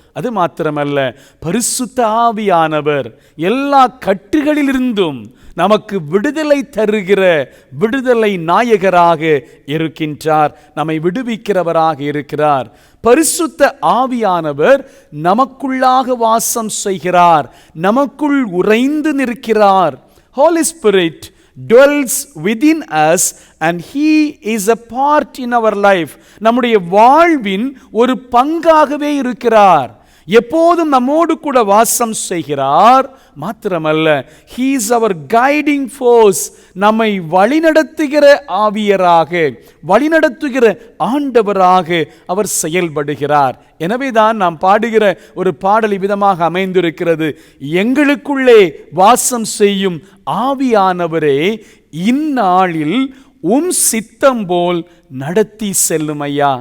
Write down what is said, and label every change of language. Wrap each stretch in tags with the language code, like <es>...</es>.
<ta>அது மாத்திரமல்ல, பரிசுத்த ஆவியானவர் எல்லா கட்டுகளிலிருந்தும் நமக்கு விடுதலை தருகிற விடுதலை நாயகராக இருக்கின்றார், நம்மை விடுவிக்கிறவராக இருக்கிறார். பரிசுத்த ஆவியானவர் நமக்குள்ளாக வாசம் செய்கிறார், நமக்குள் உறைந்து நிற்கிறார்.</ta> <en>Holy Spirit dwells within us and he is a part in our life.</en> <ta>நம்முடைய வாழ்வின் ஒரு பங்காகவே இருக்கிறார், எப்போதும் நம்மோடு கூட வாசம் செய்கிறார். மாத்திரமல்ல,</ta> <en>he is our guiding force.</en> <ta>நம்மை வழிநடத்துகிற ஆவியராக, வழிநடத்துகிற ஆண்டவராக அவர் செயல்படுகிறார். எனவேதான் நாம் பாடுகிற ஒரு பாடல் விதமாக அமைந்திருக்கிறது, எங்களுக்குள்ளே வாசம் செய்யும் ஆவியானவரே இந்நாளில் சித்தம் போல் நடத்தி செல்லும் ஐயா.</ta>